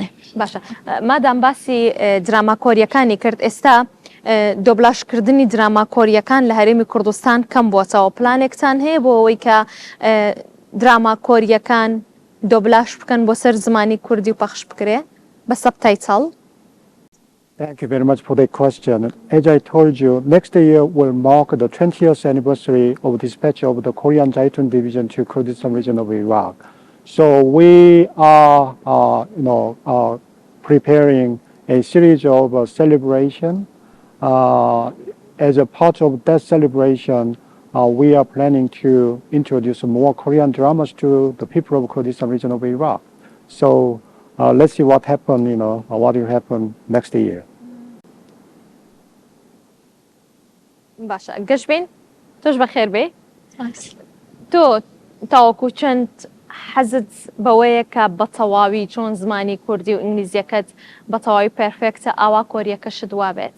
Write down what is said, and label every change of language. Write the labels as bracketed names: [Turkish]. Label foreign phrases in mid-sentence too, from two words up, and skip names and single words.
[Central Kurdish] باشە مادام باسی دراما کۆریەکانی کرد ئێستا دۆبلاشکردنی دراما کۆریەکان لە هەرێمی کوردستان کەم بووەتەوە پلانێکتان هەیە بۆ ئەوەی کە دراما کۆریەکان دۆبلاش بکەن بۆ سەر زمانی کوردی و پەخش بکرێ بە سەبتایتڵ؟ [English] Thank you very much for that question. As I told you, next year will mark the 20th anniversary of dispatch of the Korean Jaitun division to Kurdistan region of Iraq. So we are, preparing a series of celebration as a part of that celebration, we are planning to introduce more Korean dramas to the people of Kurdistan region of Iraq. So let's see what happen, what will happen next year. [Central Kurdish] باشە گەشت بین تۆش بەخێر بێ تۆ تاوەکو چەند حەزت بەوەیە کە بە تەواوی چۆن زمانی کوردی و ئینگلیزیەکەت بە تەواوی پەرفێکتە ئاوا کۆریەکەشت وا بێت